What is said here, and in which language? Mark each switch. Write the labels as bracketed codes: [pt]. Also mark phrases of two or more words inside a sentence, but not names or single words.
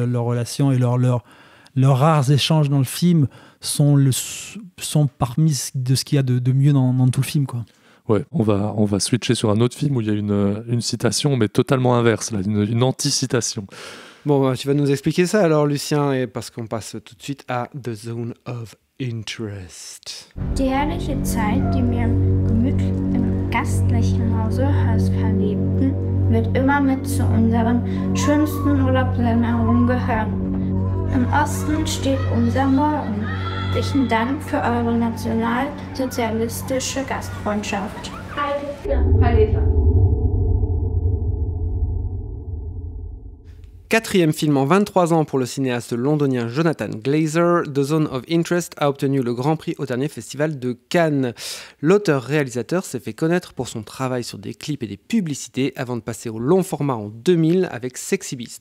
[fr] Leur relation et leurs rares échanges dans le film sont parmi de ce qu'il y a de mieux dans tout le film, quoi. Ouais, on va switcher sur un autre film où il y a une citation, mais totalement inverse, là, une anti-citation. Bon, tu vas nous expliquer ça alors, Lucien, et parce qu'on passe tout de suite à The Zone of Interest. [de] Die herrliche Zeit, die wir gemütlich im gastlichen Hause Hurst verlebten, wird immer mit zu unseren schönsten Urlaubserinnerungen gehören. Im Osten steht unser Morgen. Herzlichen Dank für eure nationalsozialistische Gastfreundschaft. [fr] Quatrième film en 23 ans pour le cinéaste londonien Jonathan Glazer, The Zone of Interest a obtenu le Grand Prix au dernier festival de Cannes. L'auteur-réalisateur s'est fait connaître pour son travail sur des clips et des publicités avant de passer au long format en 2000 avec Sexy Beast.